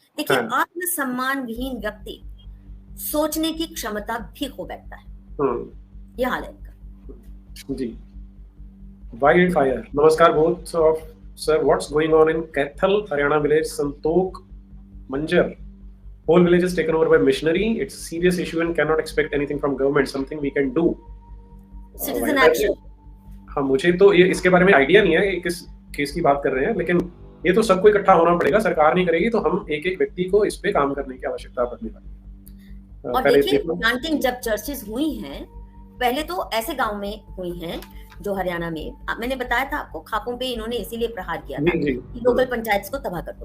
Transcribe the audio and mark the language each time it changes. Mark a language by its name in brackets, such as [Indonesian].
[Hindi] देखिए आत्मसम्मान विहीन व्यक्ति सोचने की क्षमता भी खो बैठता है, ये हाल है इनका। जी, वाइल्ड फायर। [English] नमस्कार both of sir, what's going on in Kaithal Haryana village Santokh Manjar? Whole village is taken over by missionary. It's a serious issue and cannot expect anything from government. Something we can do. Citizen action. [Hindi] हाँ, मुझे तो ये इसके बारे में idea नहीं है किस केस की बात कर रहे हैं, लेकिन ये तो सबको इकट्ठा होना पड़ेगा। सरकार नहीं करेगी तो हम एक व्यक्ति को इस पे काम करने की आवश्यकता पड़ने वाली। और देखिए प्लांटिंग जब चर्चेस हुई हैं, पहले तो ऐसे गांव में हुई हैं जो हरियाणा में, मैंने बताया था आपको, खापों पे इन्होंने इसीलिए प्रहार किया था कि लोकल पंचायत को तबाह कर दो।